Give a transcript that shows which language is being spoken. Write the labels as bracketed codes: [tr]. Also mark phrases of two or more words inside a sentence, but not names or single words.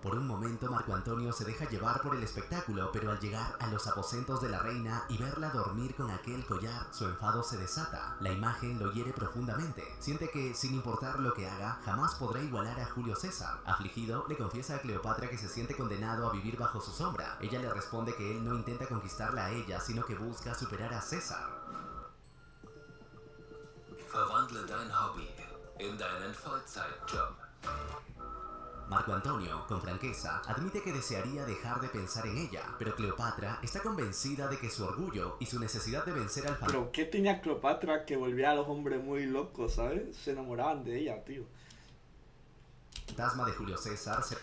[es] Por un momento, Marco Antonio se deja llevar por el espectáculo, pero al llegar a los aposentos de la reina y verla dormir con aquel collar, su enfado se desata. La imagen lo hiere profundamente. Siente que, sin importar lo que haga, jamás podrá igualar a Julio César. Afligido, le confiesa a Cleopatra que se siente condenado a vivir bajo su sombra. Ella le responde que él no intenta conquistarla a ella, sino que busca superar a César. [de] Verwandle dein Hobby in deinen Vollzeitjob. [es] Marco Antonio, con franqueza, admite que desearía dejar de pensar en ella, pero Cleopatra está convencida de que su orgullo y su necesidad de vencer al Pero ¿qué tenía Cleopatra que volvía a los hombres muy locos, ¿sabes? Se enamoraban de ella, tío. fantasma de Julio César se